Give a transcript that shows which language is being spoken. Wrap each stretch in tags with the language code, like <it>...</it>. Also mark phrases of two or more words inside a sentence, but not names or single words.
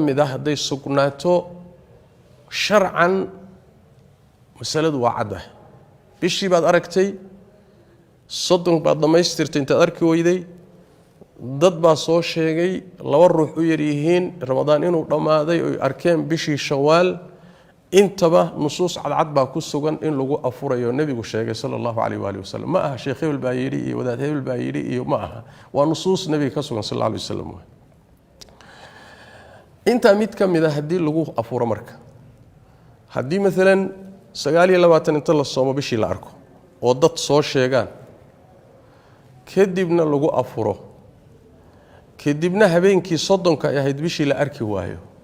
<so>mid ah haday sugnaato sharcan masaladu waa cadda bishii baad aragtay soddon baad dhamaystirtay intaad arki weyday dad baa soo sheegay laba ruux u yar yihiin ramadaan inuu dhamaaday oo arkeen bishii shawaal intaba nusuus cadcad baa ku sugan in lagu afurayo nabigu sheegay</so> <ar>صلى الله عليه وسلم</ar> <so>ma aha sheekh hebel baa yiri iyo wadaad hebel baa yiri iyo ma aha waa nusuus nabiga ka sugan</so> <ar>صلى الله عليه وسلم</ar> <so>inta mid ka mid ah hadii lagu afuro marka hadii midalan 29 inta la soomo bishii la arko oo dad soo sheegaan kadibna lagu afuro kadibna habeenkii soddonka ay ahayd bishii la arki waayo</so>